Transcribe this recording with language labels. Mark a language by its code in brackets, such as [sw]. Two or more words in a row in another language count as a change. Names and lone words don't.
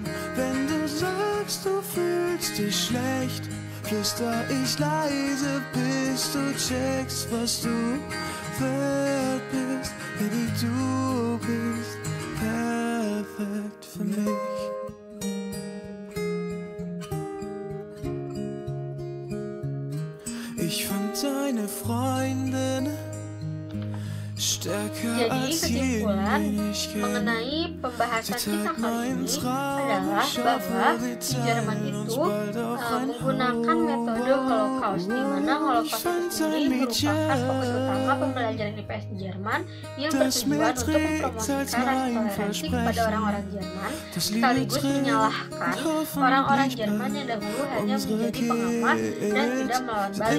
[de] Wenn du sagst, du fühlst dich schlecht, flüster ich leise, bis du checkst, was du wert bist. Baby, du bist perfekt für mich. Ich fand deine Freundin [id] Jadi kesimpulan mengenai pembahasan kita kali ini adalah bahwa di Jerman itu menggunakan metode Holocaust, di mana Holocaust itu sendiri merupakan fokus utama pembelajaran IPS di Jerman yang bertujuan untuk mempromosikan rasa toleransi kepada orang-orang Jerman, sekaligus menyalahkan orang-orang Jerman yang dahulu hanya menjadi pengamat dan tidak melawan balik.